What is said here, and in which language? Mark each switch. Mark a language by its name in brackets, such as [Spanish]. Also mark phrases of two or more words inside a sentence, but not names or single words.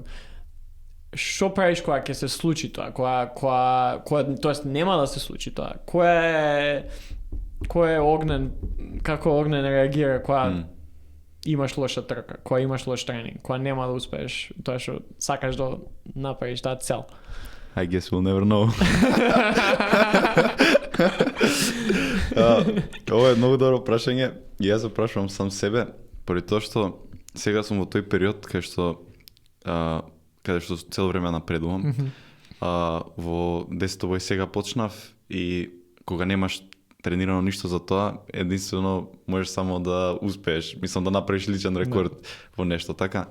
[Macedonian] Што правиш кога ќе се случи тоа? Кога тоест нема да се случи тоа. Кој е огнен, како огнен реагира кога имаш лоша трка, кога имаш лош тренинг, кога нема да успееш тоа што сакаш да направиш таа цел. [English] I guess we'll never know. [Macedonian] Ова е многу добро прашање. Јас се прашувам сам себе, поради тоа што сега сум во тој период каде што цело време напредувам. Во 10 бој сега почнав и кога немаш тренирано ништо за тоа, единствено можеш само да успееш, мислам да направиш личен рекорд во нешто, така.